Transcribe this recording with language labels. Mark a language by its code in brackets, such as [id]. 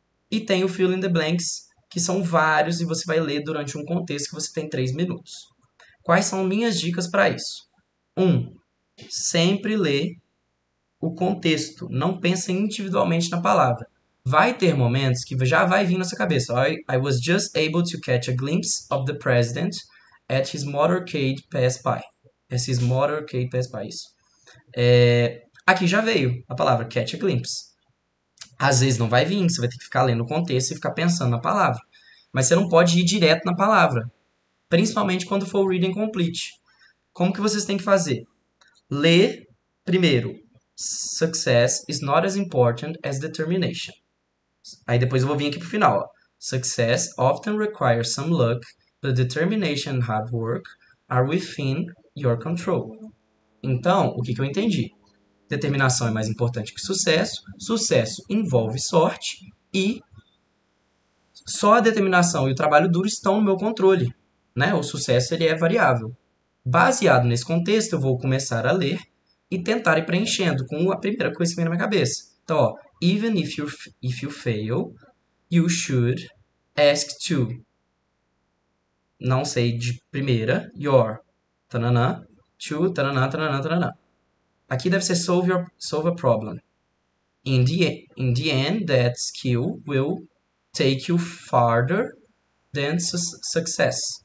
[pt] E tem o Fill in the Blanks, que são vários e você vai ler durante um contexto que você tem 3 minutos. Quais são minhas dicas para isso? 1. Sempre lê o contexto, não pense individualmente na palavra. Vai ter momentos que já vai vir na sua cabeça. [en] I was just able to catch a glimpse of the president at his motorcade pass by. [pt] Isso. Aqui já veio a palavra [en] catch a glimpse. [pt] Às vezes não vai vir, você vai ter que ficar lendo o contexto e ficar pensando na palavra. Mas você não pode ir direto na palavra, principalmente quando for o reading complete. Como que vocês têm que fazer? Ler primeiro. [en] Success is not as important as determination. [pt] Aí depois eu vou vir aqui pro final. Ó. [en] Success often requires some luck, but determination and hard work are within your control. [pt] Então, o que eu entendi? Determinação é mais importante que sucesso. Sucesso envolve sorte e só a determinação e o trabalho duro estão no meu controle, né? O sucesso ele é variável. Baseado nesse contexto, eu vou começar a ler e tentar ir preenchendo com a primeira coisa que vem na minha cabeça. Então, ó, [en] even if you fail, you should ask to. [pt] Não sei de primeira, your, tananã, to, tananã, tananã, tananã. Aqui deve ser [en] solve a problem. In the end, that skill will take you farther than success.